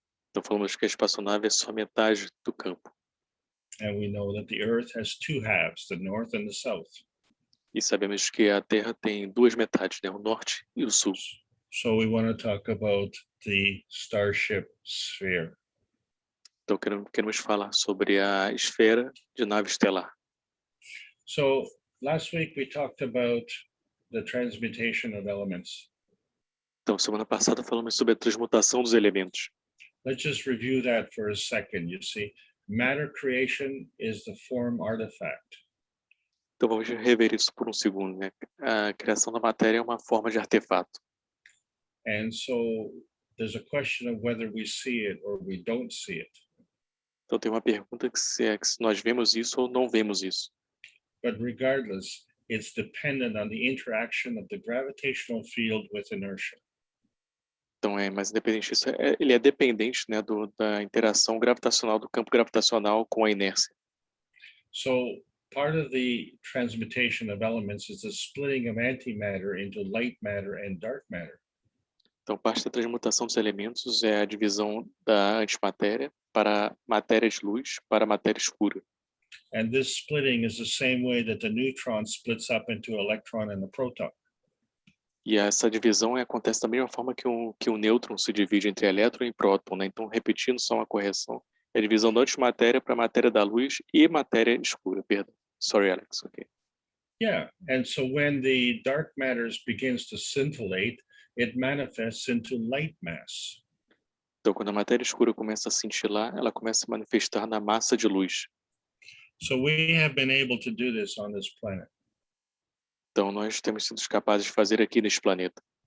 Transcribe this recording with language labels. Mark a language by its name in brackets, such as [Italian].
[Portuguese] Então falamos que a espaçonave é só metade do campo. [English] And we know that the Earth has two halves, the north and the south. [Portuguese] E sabemos que a Terra tem duas metades, né? O norte e o sul. [English] So we want to talk about the starship sphere. [Portuguese] Então queremos falar sobre a esfera de nave estelar. [English] So last week we talked about the transmutation of elements. [Portuguese] Então semana passada falamos sobre a transmutação dos elementos. [English] Let's just review that for a second. You see, matter creation is the form artifact. [Portuguese] Então vamos rever isso por um segundo, né? A criação da matéria é uma forma de artefato. [English] And so there's a question of whether we see it or we don't see it. [Portuguese] Então tem uma pergunta que se nós vemos isso ou não vemos isso. [English] But regardless, it's dependent on the interaction of the gravitational field with inertia. [Portuguese] Então, mas independente disso, ele é dependente, né, da interação gravitacional, do campo gravitacional com a inércia. [English] So part of the transmutation of elements is the splitting of antimatter into light matter and dark matter. [Portuguese] Então, parte da transmutação dos elementos é a divisão da antimatéria para matéria de luz para matéria escura. [English] And this splitting is the same way that the neutron splits up into electron and a proton. [Portuguese] E essa divisão acontece da mesma forma que o nêutron se divide entre elétron e próton, né? Então, repetindo só uma correção, é a divisão da antimatéria para matéria da luz e matéria escura, perdão. [English] Sorry, Alex, okay. Yeah, and so when the dark matter begins to scintillate, it manifests into light mass. [Portuguese] Então, quando a matéria escura começa a cintilar, ela começa a manifestar na massa de luz. [English] So we have been able to do this on this planet. [Portuguese] Então, nós temos sido capazes de fazer aqui neste planeta.